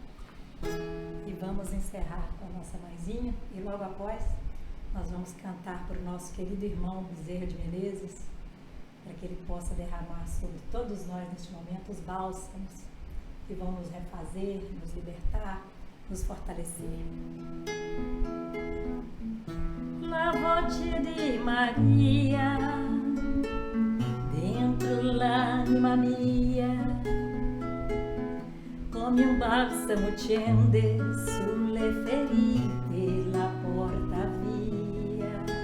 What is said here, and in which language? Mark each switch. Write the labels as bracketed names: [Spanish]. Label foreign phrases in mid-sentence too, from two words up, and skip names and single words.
[Portuguese] E vamos encerrar com a nossa mãezinha e logo após nós vamos cantar para o nosso querido irmão Bezerra de Menezes, para que ele possa derramar sobre todos nós neste momento os bálsamos que vão nos refazer, nos libertar, nos fortalecer. [Italian] La voce di Maria dentro l'anima mia, come un balsamo scende sulle ferite, la porta via.